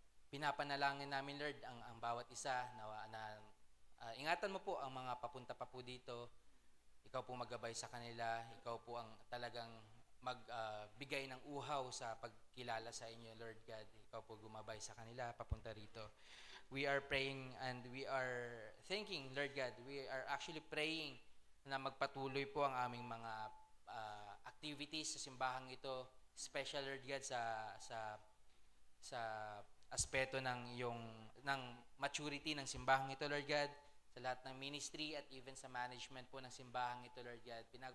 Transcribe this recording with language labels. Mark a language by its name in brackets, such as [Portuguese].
[Filipino] Pinapanalangin namin, Lord, ang bawat isa na ingatan mo po ang mga papunta pa po dito. Ikaw po maggabay sa kanila. Ikaw po ang talagang magbigay ng uhaw sa pagkilala sa inyo, Lord God. Ikaw po gumabay sa kanila papunta rito. [English] We are praying and we are thanking, Lord God. We are actually praying [Filipino] na magpatuloy po ang aming mga activities sa simbahang ito, special, Lord God, sa aspeto ng maturity ng simbahang ito, Lord God, sa lahat ng ministry at even sa management po ng simbahang ito, Lord God.